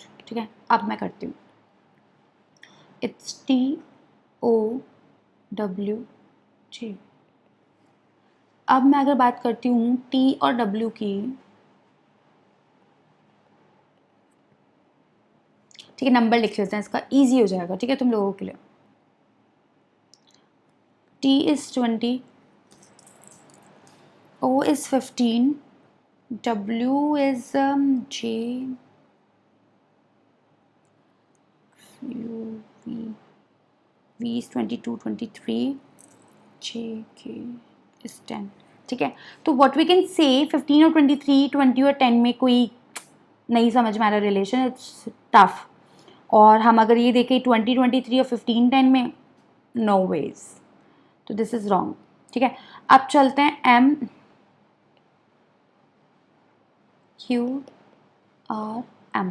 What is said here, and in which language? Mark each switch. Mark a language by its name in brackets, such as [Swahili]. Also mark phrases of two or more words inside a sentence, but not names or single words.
[Hindi] ठीक है, अब मैं करती हूँ। [English] It's TOWJ. [Hindi] अब मैं अगर बात करती हूँ T और W की, ठीक है, नंबर लिख लेते हैं, इसका इजी हो जाएगा। ठीक है, तुम लोगों के लिए। [English] T is 20, O is 15, W is J, U, V is 22, 23, J, K is 10। [Hindi] ठीक है, तो [English] what we can say [Hindi] 15 और 23, 20 और 10 में कोई नहीं समझ में आ रहा रिलेशन, [English] it's tough. [Hindi] और हम अगर ये देखें 20, 23 और 15, 10 में, [English] no ways, [Hindi] तो [English] this is wrong. [Hindi] ठीक है, अब चलते हैं M Q R M।